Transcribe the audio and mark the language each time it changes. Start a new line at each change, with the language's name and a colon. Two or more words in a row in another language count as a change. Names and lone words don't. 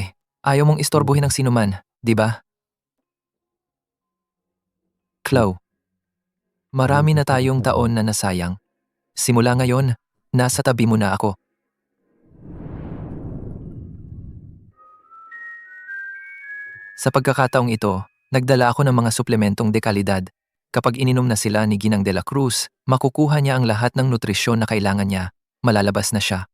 Filipino: Ayaw mong istorbohin ng sinuman, di ba? Chloe, marami na tayong taon na nasayang. Simula ngayon, nasa tabi mo na ako. Sa pagkakataong ito, nagdala ako ng mga suplementong dekalidad. Kapag ininom na sila ni Ginang de la Cruz, makukuha niya ang lahat ng nutrisyon na kailangan niya. Malalabas na siya.